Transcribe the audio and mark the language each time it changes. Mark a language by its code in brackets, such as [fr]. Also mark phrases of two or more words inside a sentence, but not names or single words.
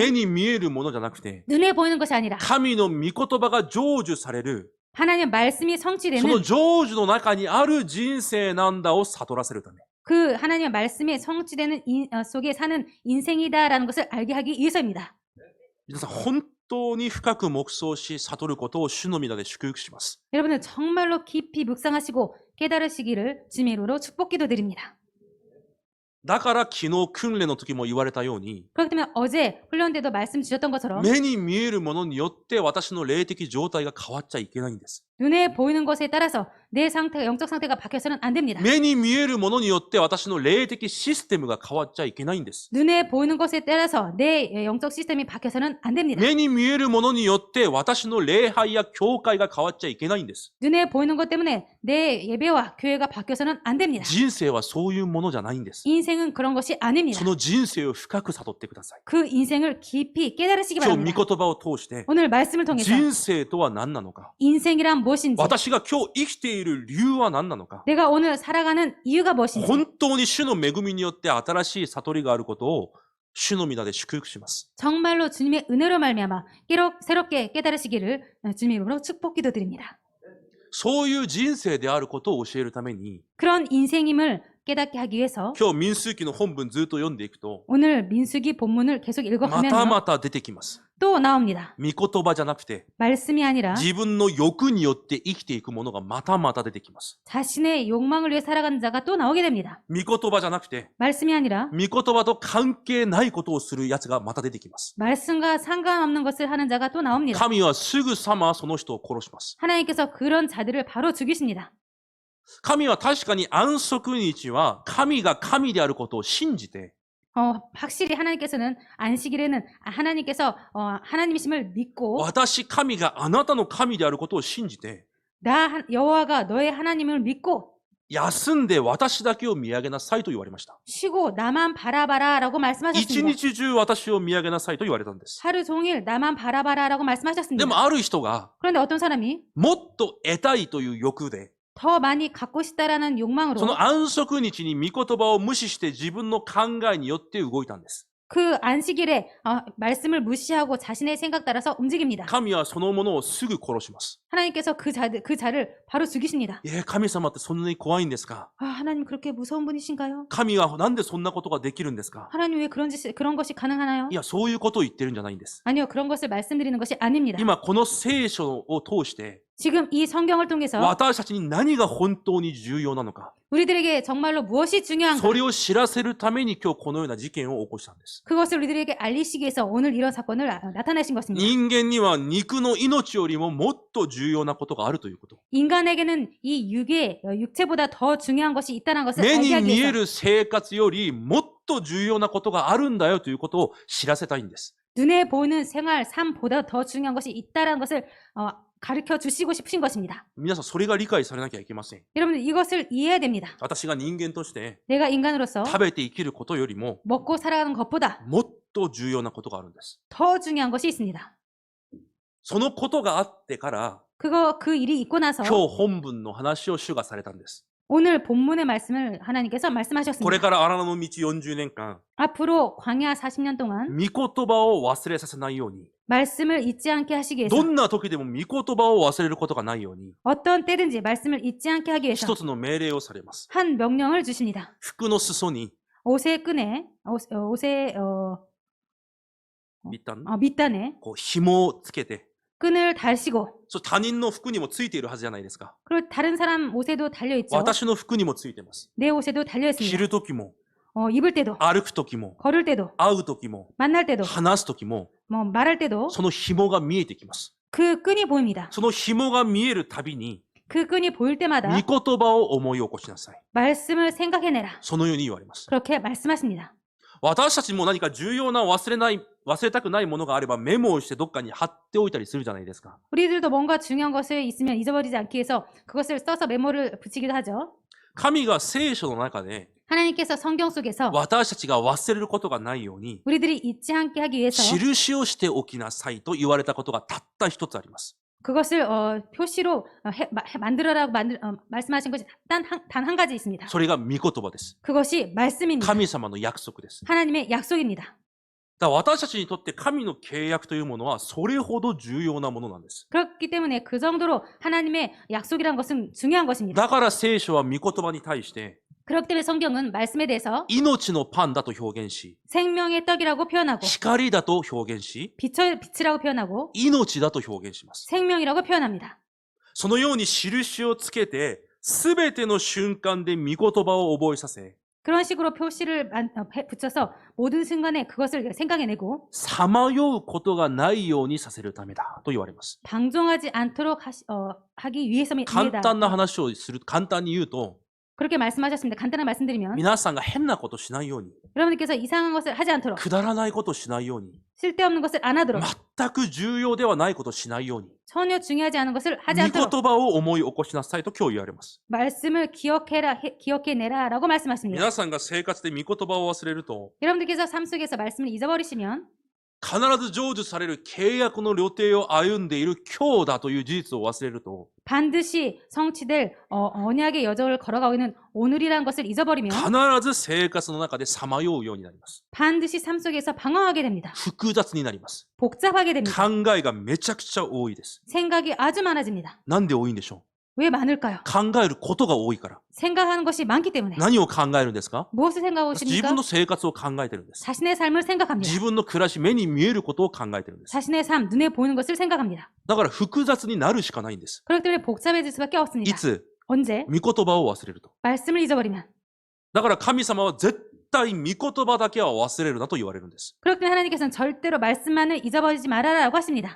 [ja] 目に見えるものじゃなくて、 [ko] 눈에 보이는 것이 아니라 [ja] 神の御言葉が成就される、 [ko] 하나님 말씀이 [ja] その [ko] 성취되는 [ja] 成就の中にある人生なんだを悟らせるため。 [ko] 그 하나님의 말씀이 성취되는 속에 사는 인생이다라는 것을 알게 하기 위해서입니다. [ja] 皆さん、本当に深く黙想し、悟ることを主の皆で祝福します。 [ko] 여러분은 정말로 깊이 묵상하시고 깨달으시기를 주님의 이름으로 축복 기도드립니다. [ja] だから昨日訓練の時も言われたように、 [ko] 그렇기 때문에 어제 훈련 때도 말씀 주셨던 것처럼 [ja] 目に見えるものによって私の霊的状態が変わっちゃいけないんです。 [ko] 눈에 보이는 것에 따라서 내 상태가 영적 상태가 바뀌어서는 안 됩니다. [ja] 目に見えるものによって私の霊的システムが変わっちゃいけないんです。 [ko] 눈에 보이는 것에 따라서 내 영적 시스템이 바뀌어서는 안 됩니다. [ja] 目に見えるものによって私の礼拝や教会が変わっちゃいけないんです。 [ko] 눈에 보이는 것 때문에 내 예배와 교회가 바뀌어서는 안 됩니다. [ja] 人生はそういうものじゃないんです。 [ko] 인생은 그런 것이 아닙니다. [ja] その人生を深く悟ってください。 [ko] 그 인생을 깊이 깨달으시기 [ja] 今日 [ko] 바랍니다. [ja] 御言葉を通して、 [ko] 오늘 말씀을 통해서 [ja] 人生とは何なのか、 [ko] 인생이란 무엇인지 [ja] 私が今日生きている理由は何なのか、 [ko] 내가 오늘 살아가는 이유가 무엇인지 [ja] 本当に主の恵みによって新しい悟りがあることを主の皆で祝福します。 [ko] 정말로 주님의 은혜로 말미암아 새롭게 깨달으시기를 주님의 이름으로 축복 기도드립니다. [ja] そういう人生であることを教えるために、 [ko] 그런 인생임을 깨닫게 하기 위해서 [ja] 今日民数記の本文ずっと読んでいくと、 [ko] 오늘 민수기 본문을 계속 [ja] また [ko] 읽어가면 [ja] また出てきます。 [ko] 또 나옵니다. [ja] 御言葉じゃなくて、 [ko] 말씀이 아니라 [ja] 自分の欲によって生きていくものがまたまた出てきます。 [ko] 자신의 욕망을 위해 살아가는 자가 또 나오게 됩니다. [ja] 御言葉じゃなくて、 [ko] 말씀이 아니라 [ja] 御言葉と関係ないことをする奴がまた出てきます。 [ko] 말씀과 상관없는 것을 하는 자가 또 나옵니다. [ja] 神はすぐさまその人を殺します。 [ko] 하나님께서 그런 자들을 바로 죽이십니다. [ja] 神は確かに安息日は神が神であることを信じて、 [ko] 확실히 하나님께서는 안식일에는 하나님께서 하나님이심을 믿고 [ja] 私神があなたの神であることを信じて、 [ko] 나 여호와가 너의 하나님을 믿고 [ja] 休んで私だけを見上げなさいと言われました。 [ko] 쉬고 나만 바라봐라라고 [ja] 一 [ko] 말씀하셨습니다. [ja] 日中私を見上げなさいと言われたんです。 [ko] 하루 종일 나만 바라봐라라고 [ja] で [ko] 말씀하셨습니다. [ja] もある人が [ko] 그런데 어떤 사람이 [ja] もっと得たいという欲で、 [ko] 더 많이 갖고 싶다라는 욕망으로 [ja] その安息日に御言葉を無視して自分の考えによって動いたんです。 [ko] 그 안식일에 말씀을 무시하고 자신의 생각 따라서 움직입니다. [ja] 神はそのものをすぐ殺します。 [ko] 하나님께서 그 자를 바로 죽이십니다. [ja] 神様ってそんなに怖いんですか？ [ko] 하나님 그렇게 무서운 분이신가요? [ja] 神はなんでそんなことができるんですか？ [ko] 하나님 왜 그런 것이 가능하나요? [ja] いや、そういうことを言ってるんじゃないんです。 [ko] 아니요, 그런 것을 말씀드리는 것이 아닙니다. [ja] 今この聖書を通して、 [ko] 지금 이 성경을 통해서 [ja] 私たちに何が本当に重要なのか、 [ko] 우리들에게 정말로 무엇이 중요한가? [ja] それを知らせるために今日このような事件を起こしたんです。 [ko] 그것을 우리들에게 알리시기 위해서 오늘 이런 사건을 나타내신 것입니다. [ja] 人間には肉の命よりももっと重要なことがあるということ。 [ko] 인간에게는 이 육체보다 더 중요한 것이 있다는 것을 [ja] 目 [ko] 알게 [ja] に [ko] 하기 [ja] 見え [ko] 위해서 [ja] る生活よりもっと重要なことがあるんだよということを知らせたいんです。 [ko] 눈에 보이는 생활, 삶보다 더 중요한 것이 있다는 것을 가르쳐 주시고 싶으신 것입니다. [ja] 皆さんそれが理解されなきゃいけません。 [ko] 여러분 이것을 이해해야 됩니다. [ja] 私が人間として [ko] 내가 인간으로서 [ja] 食べて生きることよりも [ko] 먹고 살아가는 것보다 [ja] もっと重要なことがあるんです。 [ko] 더 중요한 것이 있습니다. [ja] そのことがあってから [ko] 그 일이 있고 나서 [ja] 今日本文の話を主がされたんです。 [ko] 오늘 본문의 말씀을 하나님께서 [ja] これ [ko] 말씀하셨습니다. [ja] から荒野の道40年間、 [ko] 앞으로 광야 40년 동안 [ja] 御言葉を忘れさせないように、 [ko] 말씀을 잊지 않게 하시기 위해서 [ja] どんな時でも御言葉を忘れることがないように、 [ko] 어떤 때든지 말씀을 잊지 않게 하기 위해서 [ja] 一つの命令をされます。 [ko] 한 명령을 주십니다. [ja] 服の裾に、 [ko] 옷의 끈에 옷의 밑단에 [ja] こう紐をつけて、 [ko] 끈을 달시고 [ja] 他人の服にもついているはずじゃないですか。 [ko] 그리고 다른 사람 옷에도 달려 있죠. [ja] 私の服にもついてます。 [ko] 내 옷에도 달려 [ja] 着 [ko] 있습니다. [ja] る時も、 [ko] 입을 때도 [ja] 歩く時も、 [ko] 걸을 때도 [ja] 会う時も、 [ko] 만날 때도 [ja] 話す時も、 [ko] 말할 때도 [ja] その紐が見えてきます。 [ko] 그 끈이 보입니다. [ja] その紐が見えるたびに、 [ko] 그 끈이 보일 때마다 [ja] 御言葉を思い起こしなさい。 [ko] 말씀을 생각해내라. [ja] そのように言われます。 [ko] 그렇게 말씀하십니다. [ja] 私たちも何か重要な忘れたくないものがあればメモをしてどっかに貼っておいたりするじゃないですか。 [ko] 우리들도 뭔가 중요한 것이 있으면 잊어버리지 않기 위해서 그것을 써서 메모를 붙이기도 하죠. [ja] 神が聖書の中で [ko] 하나님께서 성경 속에서 [ja] 私たちが忘れることがないように [ko] 우리들이 잊지 않게 하기 위해서 [ja] 印をしておきなさいと言われたことがたった一つあります。 [ko] 그것을 표시로 만들어라고 말씀하신 것이 단 한 가지 있습니다. [ja] それが御言葉です。 [ko] 그것이 말씀입니다. [ja] 神様の約束です。 [ko] 하나님의 약속입니다. [ja] だから私たちにとって神の契約というものはそれほど重要なものなんです。 [ko] 그렇기 때문에 그 정도로 하나님의 약속이란 것은 중요한 것입니다. [ja] だから聖書は御言葉に対して [ko] 그렇기 때문에 성경은 말씀에 대해서 [ja] 命のパンだと表現し、 [ko] 생명의 떡이라고 표현하고 [ja] 光だと表現し、 [ko] 빛이라고 표현하고 [ja] 命だと表現します。 [ko] 생명이라고 표현합니다. [ja] そのように印をつけて、すべての瞬間で御言葉を覚えさせ、 [ko] 그런 식으로 표시를 붙여서 모든 순간에 그것을 생각해내고 [ja] さまようことがないようにさせるためだと言われます。 [ko] 방종하지 않도록 하기 위해서입니다. [ja] 簡単な話をする、簡単に言うと、 [ko] 그렇게 말씀하셨습니다. 간단하게 말씀드리면 [ja] 皆さんが変なことしないように、 [ko] 여러분들께서 이상한 것을 하지 않도록 [ja] くだらないことしないように、 [ko] 쓸데없는 것을 안 하도록 [ja] 全く重要ではないことしないように、 [ko] 전혀 중요하지 않은 것을 하지 [ja] 御 [ko] 않도록 [ja] 言葉を思い起こしなさいと今日言われます。 [ko] 말씀을 기억해내라라고 말씀하십니다. [ja] 皆さんが生活で御言葉を忘れると、 [ko] 여러분들께서 삶 속에서 말씀을 잊어버리시면 [ja] 必ず成就される契約の旅程を歩んでいる今日だという事実を忘れると、 [ko] 반드시 성취될 언약의 여정을 걸어가고 있는 오늘이라는 것을 잊어버리면 [ja] 必ず生活の中でさまようようになります。 [ko] 반드시 삶 속에서 방황하게 됩니다. [ja] 複雑になります。 [ko] 복잡하게 됩니다. [ja] 考えがめちゃくちゃ多いです。 [ko] 생각이 아주 많아집니다. [ja] なんで多いんでしょ [ko] 왜 많을까요? [ja] う？考えることが多いから。 [ko] 생각하는 것이 많기 때문에. [ja] 何を考えるんですか？ [ko] 무엇을 생각하고 [ja] 自 [ko] 있습니까? [ja] 分の生活を考えてるんです。 [ko] 자신의 삶을 생각합니다. [ja] 自分の暮らし、目に見えることを考えてるんです。 [ko] 자신의 삶, 눈에 보이는 것을 생각합니다. [ja] だから複雑になるしかないんです。 [ko] 그렇기 때문에 복잡해질 수밖에 [ja] い [ko] 없습니다. [ja] つ？ [ko] 언제? [ja] 御言葉を忘れると。 [ko] 말씀을 잊어버리면. [ja] だから神様は絶対御言葉だけは忘れるなと言われるんです。 [ko] 그렇기 때문에 하나님께서는 절대로 말씀만을 잊어버리지 말아라라고 하십니다.